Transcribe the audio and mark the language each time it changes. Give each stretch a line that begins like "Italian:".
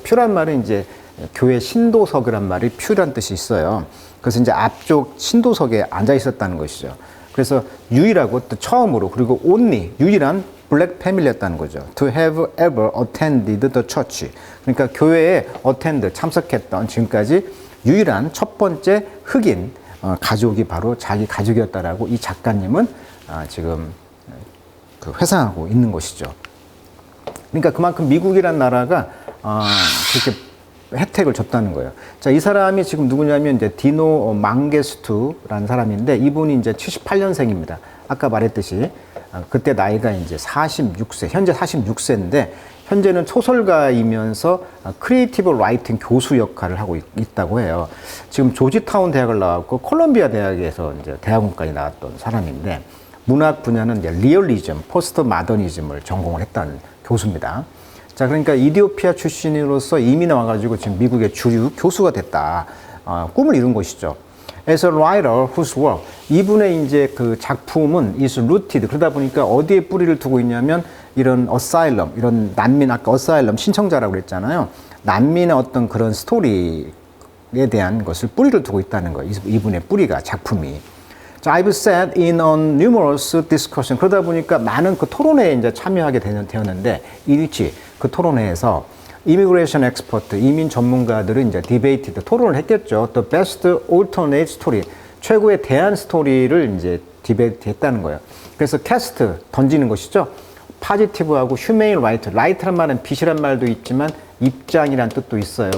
Korean: pew란 말은 이제 교회 신도석이란 말이 pew란 뜻이 있어요. 그래서 이제 앞쪽 신도석에 앉아 있었다는 것이죠. 그래서 유일하고 또 처음으로, 그리고
English: only,
Korean: 유일한 블랙 패밀리였다는 거죠.
English: To have ever attended the church.
Korean: 그러니까 교회에
English: attend,
Korean: 참석했던 지금까지 유일한 첫 번째 흑인 가족이 바로 자기 가족이었다라고 이 작가님은 지금 회상하고 있는 것이죠. 그러니까 그만큼 미국이란 나라가 그렇게 혜택을 줬다는 거예요. 자, 이 사람이 지금 누구냐면 이제 디노 망게스투라는 사람인데 이분이 이제 78년생입니다. 아까 말했듯이 그때 나이가 이제 46세, 현재 46세인데 현재는 소설가이면서 크리에이티브 라이팅 교수 역할을 하고 있다고 해요. 지금 조지타운 대학을 나왔고 콜롬비아 대학에서 이제 대학원까지 나왔던 사람인데 문학 분야는 이제 리얼리즘, 포스트 마더니즘을 전공을 했다는 교수입니다. 자, 그러니까 이디오피아 출신으로서 이민에 와가지고 지금 미국의 주류 교수가 됐다. 꿈을 이룬 것이죠.
English: As a writer whose work,
Korean: 이분의 이제 그 작품은
English: is rooted.
Korean: 그러다 보니까 어디에 뿌리를 두고 있냐면 이런 asylum, 이런 난민, 아까 asylum 신청자라고 그랬잖아요. 난민의 어떤 그런 스토리에 대한 것을 뿌리를 두고 있다는 거예요. 이분의 뿌리가, 작품이.
English: 자, I've sat in on numerous discussion.
Korean: 그러다 보니까 많은 그 토론회에 이제 참여하게 되었는데, 일치, 그 토론회에서 이미그레이션 엑스퍼트, 이민 전문가들은 이제 디베이트, 토론을 했겠죠.
English: The best alternate story,
Korean: 최고의 대안 스토리를 이제 디베이트 했다는 거예요. 그래서 캐스트, 던지는 것이죠. 파지티브하고 휴메인 라이트, 라이트란 말은 빛이란 말도 있지만 입장이란 뜻도 있어요.